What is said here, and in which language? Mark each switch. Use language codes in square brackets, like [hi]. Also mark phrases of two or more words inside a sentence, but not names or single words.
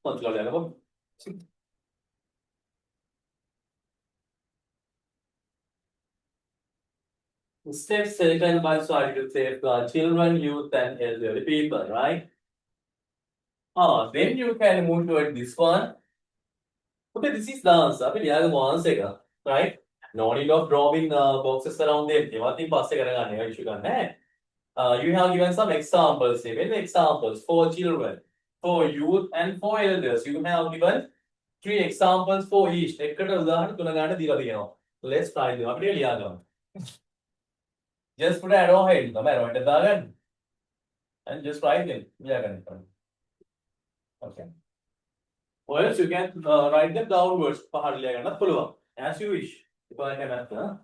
[en] Steps taken by society to safeguard children, youth, and elderly people, right? Then you can move toward this one. Okay, this is the answer. [si] අපි ලියාගමු answer එක, [en] right? No need of drawing boxes around them. [si] ඒවත් ඉතින් පස්සේ කරගන්න ඒවා issue ගන්න නැහැ. [en] You have given some examples here. Many examples for children, for youth, and for elders. You have given 3 examples for each. [si] එකට උදාහරණ 3 ගන්න දීලා තියෙනවා. [en] Let's try them. [si] අපිට ලියාගමු. [en] Just put an arrow head. [si] තමයි [en] arrow head [si] දාගන්න. [en] And just write them. ලියාගන්න. Okay. Or else you can write them downwards. [si] පහළ ලියාගන්නත් පුළුවන්. [en] As you wish. If I can answer.